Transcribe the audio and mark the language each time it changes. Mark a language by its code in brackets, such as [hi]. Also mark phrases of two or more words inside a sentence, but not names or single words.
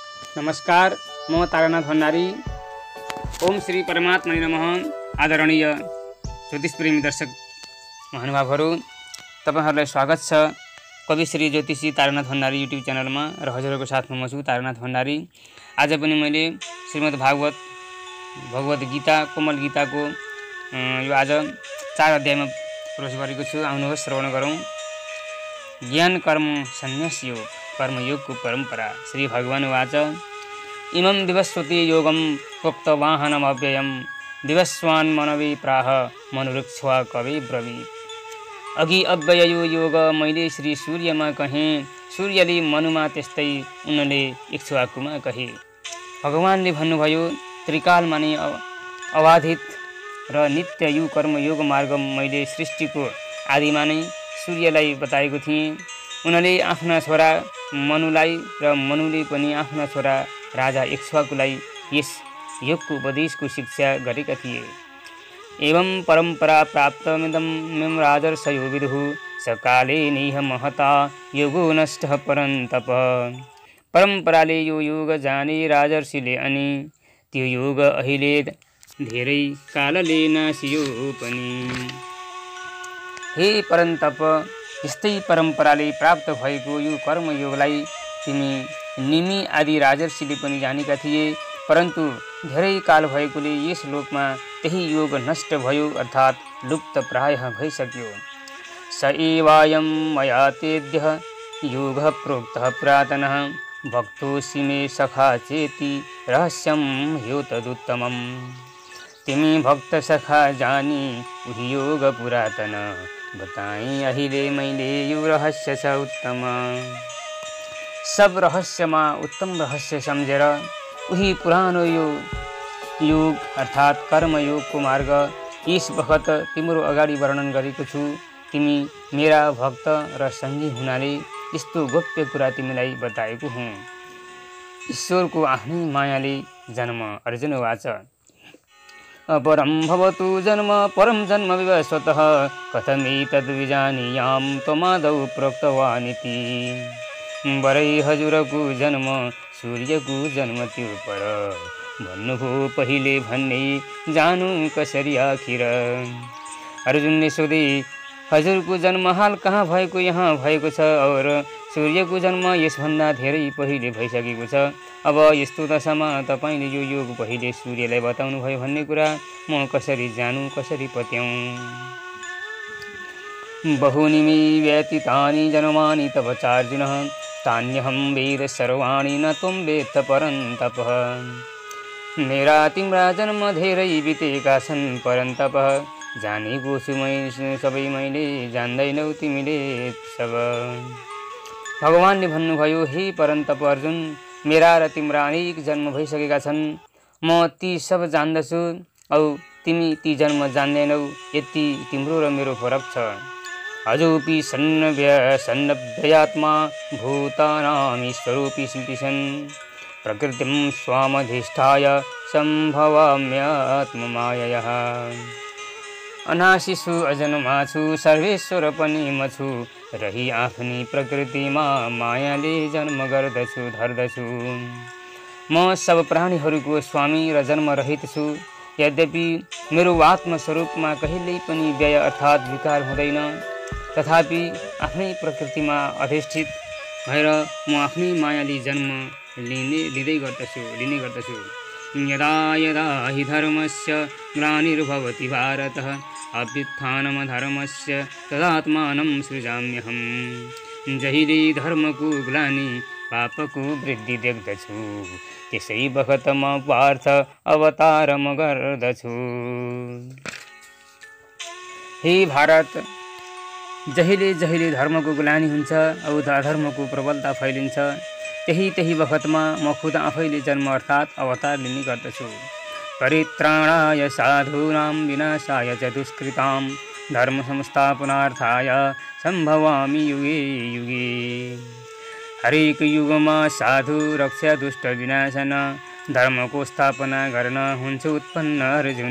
[ne] नमस्कार, म तारानाथ भण्डारी। [sa] ओम श्री परमात्मा नमः। [ne] आदरणीय ज्योतिष प्रेमी दर्शक महानुभावहरू, तपाईहरुलाई स्वागत छ कवि श्री ज्योतिषी तारानाथ भण्डारी युट्युब च्यानलमा र हजुरहरूको साथमा म छु तारानाथ भण्डारी। आज पनि मैले श्रीमद् भगवत गीता कोमल गीताको यो आज 4 अध्यायमा प्रवेश गरेको छु। आउनुहोस् श्रवण गरौँ। ज्ञान कर्म संन्यास योग, कर्मयोगको परम्परा। [sa] श्री भगवान वाच इमं विवस्वती योगम प्रोक्तवाहनमव्ययं विवस्वान् मनवे प्राह मनुरुक्ष्वा कवे ब्रवीत। [ne] अघि अव्यय यो योग मैले श्री सूर्यमा कहेँ, सूर्यले मनुमा त्यस्तै उनले इक्ष्वाकुमा कहे। भगवानले भन्नुभयो, त्रिकालमा नै अबाधित र नित्य यो कर्मयोग मार्ग मैले सृष्टिको आदिमा नै सूर्यलाई बताएको थिएँ। उनले आफ्ना छोरा मनुलाई र मनुले पनि आफ्ना छोरा राजा इक्ष्वाकुलाई यस योगको उपदेशको शिक्षा गरेका थिए। [sa] एवं परम्परा प्राप्तमिदं राजर्षयो विदुः सकाले नेह महता योगो नष्टः परन्तप। [ne] परम्पराले यो योग जाने राजर्षिले अनि त्यो योग अहिले धेरै कालले नासियो पनि। हे परन्तप, यस्तै परम्पराले प्राप्त भएको यो कर्मयोगलाई तिमी निमि आदि राजर्षिले पनि जानेका थिए, परन्तु धेरै काल भएकोले यस लोकमा त्यही योग नष्ट भयो, अर्थात् लुप्त प्रायः भइसक्यो। [sa] स एवायं मया तेद्यः योगः प्रोक्तः पुरातनः भक्तोऽसि मे सखा चेति रहस्यं ह्यो तदुत्तमम्। [ne] तिमी भक्त सखा जानी उही योग पुरातन, बताएँ अहिले मैले यो रहस्य छ उत्तम। सब रहस्यमा उत्तम रहस्य सम्झेर उही पुरानो यो योग अर्थात् कर्मयोगको मार्ग यस बखत तिम्रो अगाडि वर्णन गरेको छु। तिमी मेरा भक्त र सङ्गी हुनाले यस्तो गोप्य कुरा तिमीलाई बताएको हुँ। ईश्वरको आफ्नै मायाले जन्म। [sa] अर्जुन वाच अपरं भवतु जन्म परं जन्म विवस्वतः कथमेतद्विजानीयां त्वमादौ प्रोक्तवानिति। [ne] बरै हजुरको जन्म सूर्यको जन्म त्यो पर भन्नुभयो पहिले भन्ने जानु कसरी आखिर। अर्जुनले सोधे, हजुरको जन्म हाल कहाँ भएको? यहाँ भएको छ, और सूर्यको जन्म यसभन्दा धेरै पहिले भइसकेको छ। अब यस्तो दशामा तपाईँले यो योग पहिले सूर्यलाई बताउनु भयो भन्ने कुरा म कसरी जानु, कसरी पत्याउँ? [sa] बहूनि मे व्यतीतानि जन्मानि तव चार्जुनः तान्यहं वेद सर्वाणि न त्वं वेत्थ परन्तपः। [ne] मेरा तिम्रा जन्म धेरै बितेका छन् परन्तपः, जानेको छु सबै मैले जान्दैनौ तिमीले सब। भगवानले भन्नुभयो, हे परन्तप अर्जुन, मेरा र तिम्रा अनेक जन्म भइसकेका छन्। म ती सब जान्दछु औ तिमी ती जन्म जान्दैनौ। यति तिम्रो र मेरो फरक छ। [sa] अजोपि सन्नव्ययात्मा भूतानामीश्वरोऽपि सन् प्रकृतिं स्वामधिष्ठाय सम्भवाम्यात्ममायया। [ne] अनाशिषु अजन्मा छु, सर्वेश्वर पनि म छु, रही आफ्नी प्रकृतिमा मायाले जन्म गर्दछु धर्दछु। म सब प्राणीहरूको स्वामी र जन्म रहित छु। यद्यपि मेरो आत्मस्वरूपमा कहिल्यै पनि व्यय अर्थात् विकार हुँदैन, तथापि आफ्नै प्रकृतिमा अधिष्ठित भएर म आफ्नै मायाले जन्म लिने गर्दछु। [sa] यदा यदा हि धर्मस्य ग्लानिर्भवति भारत अभ्युत्थानमधर्मस्य तदात्मानं सृजाम्यहं। [ne] जहिले धर्मको ग्लानि पापको वृद्धि देख्दछु, त्यसै बखत म पार्थ अवतार म गर्दछु। हे भारत, जहिले जहिले धर्मको ग्लानि हुन्छ औ अधर्मको प्रबलता फैलिन्छ, त्यही बखतमा म खुद आफैले जन्म अर्थात् अवतार लिने गर्दछु। [sa] परित्राणाय साधूनां विनाशाय च दुष्कृतां धर्म संस्थापनार्थाय सम्भवामि युगे युगे। [ne] हरेक युगमा साधु रक्षा दुष्ट विनाशन, धर्मको स्थापना गर्न हुन्छ उत्पन्न अर्जुन।